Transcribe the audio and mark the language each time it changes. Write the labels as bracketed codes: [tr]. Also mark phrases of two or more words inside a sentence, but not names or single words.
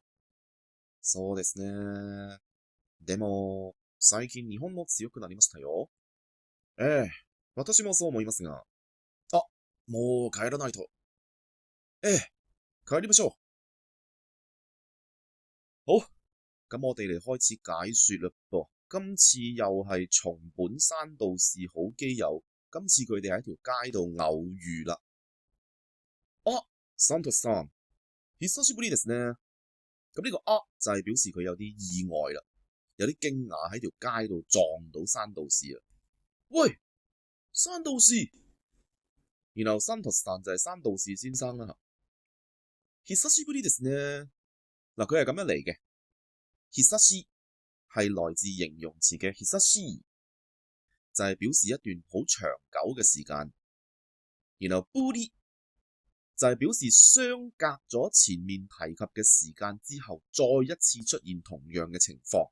[ja] そうですね。でも、最近日本も強くなりましたよ。ええ、私もそう思いますが。あ、もう帰らないと。ええ、帰りましょう。 [yue] 好，咁我哋嚟開始解說嘞噃。今次又係松本山道士好基友，今次佢哋喺條街度偶遇啦。啊， [ja] サントスさん、久しぶりですね。 [yue] 咁呢個啊就係表示佢有啲意外啦。有啲驚訝喺條街度撞到山道士啊！喂，山道士，然後山トスさん就係山道士先生啦。 [ja] 久しぶりですね。 [yue] 嗱，佢係咁樣嚟嘅。久し係來自形容詞嘅久しい，就係表示一段好長久嘅時間。然後ぶり就係表示相隔咗前面提及嘅時間之後，再一次出現同樣嘅情況。